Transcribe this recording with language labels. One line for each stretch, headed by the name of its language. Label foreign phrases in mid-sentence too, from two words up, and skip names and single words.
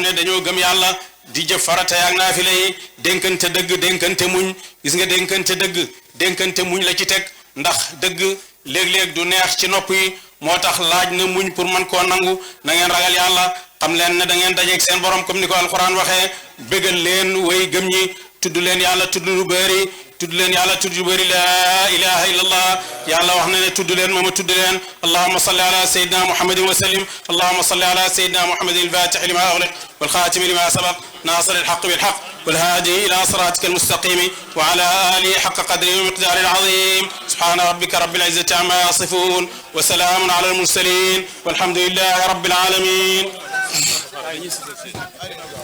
Wolof: ne dañoo gëm yàlla di jëf farata yaak naafila yi dénkante dëgg dénkante muñ gis nga dénkante dëgg dénkante muñ la ci teg ndax dëgg léeg-léeg du neex ci nopp yi moo tax laaj na muñ pour man koo nangu na ngeen ragal yàlla xam leen ne da ngeen dajeeg seen borom comme ni ko alquran waxee bégal leen way gëm ñi tudd leen yàlla tudd lu bëri tudd leen yàlla tudd lu bëri
Arabic: لا إله إلا الله
Wolof: yàlla wax na ne tudd leen mooma tudd leen
Arabic: اللهم صل على سيدنا محمد وسلم اللهم صل على سيدنا محمد الفاتح لما أغلق والخاتم لما سبق ناصر الحق بالحق والهادي إلى صراطك المستقيم وعلى آله حق قدره ومقداره العظيم سبحان ربك رب العزة عما يصفون وسلام على المرسلين والحمد لله رب العالمين